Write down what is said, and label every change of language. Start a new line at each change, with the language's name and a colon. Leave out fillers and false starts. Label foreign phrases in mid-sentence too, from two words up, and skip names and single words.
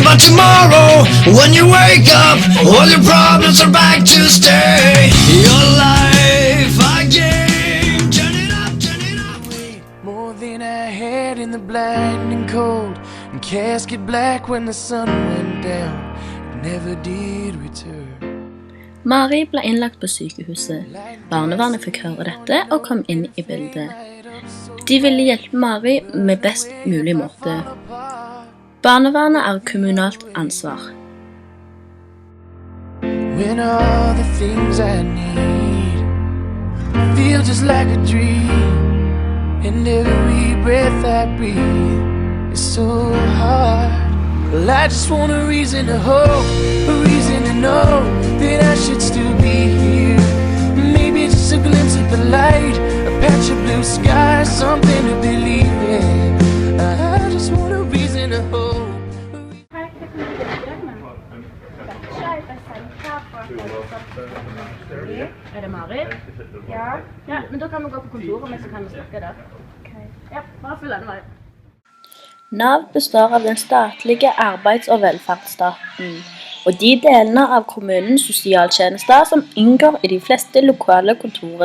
English: But tomorrow, when you wake up, all your problems are back to stay. Your life again, turn it up. More than I had in the blinding cold, and casket black when the sun went down. It never did return.
Norwegian: Mari ble innlagt på sykehuset. Barnevernet fikk høre dette og kom inn i bildet. De ville hjelpe Mari med best mulig måte. Barnevernet er kommunalt ansvar.
English: When all the things I need feel just like a dream, and every breath I breathe is so hard. Well, I just want a reason to hope, a reason to know that I should still be here. Maybe just a glimpse of the light, a patch of blue sky, something to believe in. I just want a reason to hope.
Norwegian: Er det Mari? Ja. Ja, men da kan vi gå på kontoret, men så kan vi snakke der. Ja, bare følg den veien. NAV består av den statlige arbeids- og velferdsstaten, og de delene av kommunens sosialtjenester som inngår i de fleste lokale kontorene.